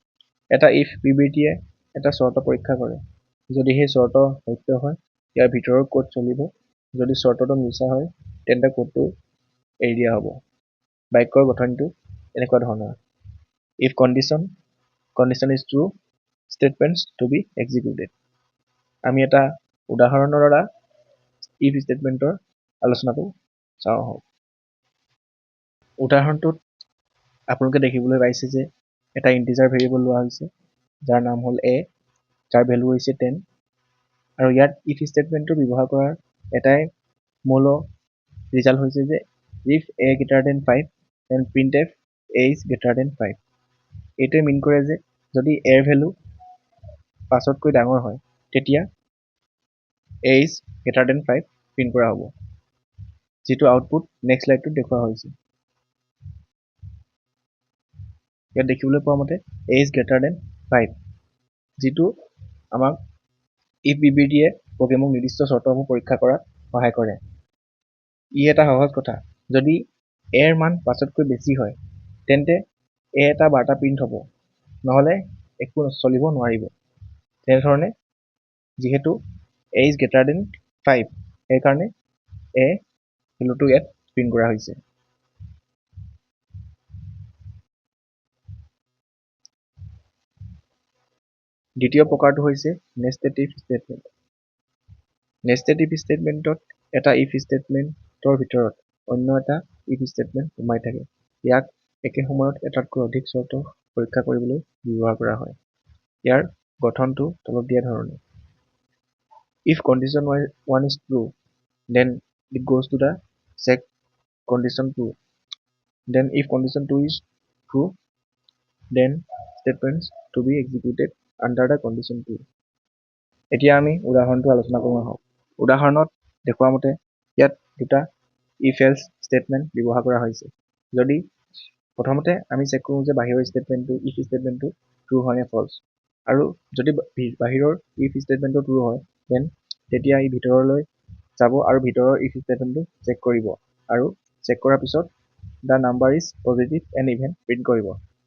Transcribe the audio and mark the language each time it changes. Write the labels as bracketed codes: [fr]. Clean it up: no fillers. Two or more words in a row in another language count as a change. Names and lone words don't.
[as] এটা ইফ বিবৃতিয়ে এটা চৰ্ত পৰীক্ষা কৰে। যদি সেই চৰ্ত সত্য হয়, ইয়াৰ ভিতৰৰ কোড চলিব। যদি চৰ্তটো মিছা হয়, তেন্তে কোডটো এৰি দিয়া হ'ব। বাক্যৰ গঠনটো এনেকুৱা ধৰণৰ: [en] if condition is true, statements to be executed। [as] আমি এটা উদাহৰণৰ দ্বাৰা [en] if statement [as] আলোচনাটো চাওঁ আহক। উদাহৰণটোত আপোনালোকে দেখিবলৈ পাইছে যে এটা [en] integer variable [as] লোৱা হৈছে, যাৰ নাম হ'ল a, যাৰ ভেলু হৈছে 10, আৰু ইয়াত [en] if statement [as] ব্যৱহাৰ কৰাৰ এটাই মূল ৰিজাল্ট হৈছে যে [en] if a greater than 5, then printf a is greater than 5. [as] এইটোৱে মিন কৰে যে যদি a ৰ ভেলু 5তকৈ ডাঙৰ হয়, তেতিয়া [en] a is greater than 5 [as] প্ৰিণ্ট কৰা হ'ব, যিটো [en] output next slide [as] দেখুওৱা হৈছে। ইয়াত দেখিবলৈ পোৱা মতে [en] a is greater than 5, [as] যিটো আমাক ইফ বিবৃতিয়ে প্ৰগ্ৰেমক নিৰ্দিষ্ট চৰ্তসমূহ পৰীক্ষা কৰাত সহায় কৰে। ই এটা সহজ কথা, যদি a ৰ মান 5তকৈ বেছি হয়, তেন্তে a এটা বাৰ্তা প্ৰিণ্ট হ'ব, নহ'লে একো চলিব নোৱাৰিব। তেনেধৰণে যিহেতু [en] a is greater than 5, [as] সেইকাৰণে a ভেলুটো ইয়াত প্ৰিণ্ট কৰা হৈছে। দ্বিতীয় প্ৰকাৰটো হৈছে [en] nested if statement. nested if statement [as] এটা [en] if statement [as] ভিতৰত অন্য এটা [en] if statement [as] সোমাই থাকে। ইয়াক একে সময়ত এটাতকৈ অধিক চৰ্ত পৰীক্ষা কৰিবলৈ ব্যৱহাৰ কৰা হয়। ইয়াৰ গঠনটো তলত দিয়া ধৰণে: [en] if condition 1 is true, then it goes to the check condition 2, then if condition 2 is true, then statements to be executed under the condition 2। [as] এতিয়া আমি উদাহৰণটো আলোচনা কৰোঁ আহক। উদাহৰণত দেখুওৱা মতে ইয়াত দুটা [en] if else statement [as] ব্যৱহাৰ কৰা হৈছে। যদি প্ৰথমতে আমি চেক কৰোঁ যে বাহিৰৰ [en] statement if statement true [as] হয় নে ফল্ছ, আৰু যদি বাহিৰৰ [en] if statement true [as] হয়, দেন তেতিয়া ই ভিতৰলৈ যাব আৰু ভিতৰৰ [en] if statement [as] চেক কৰিব, আৰু চেক কৰাৰ পিছত [en] the number is positive and even [as] প্ৰিণ্ট কৰিব।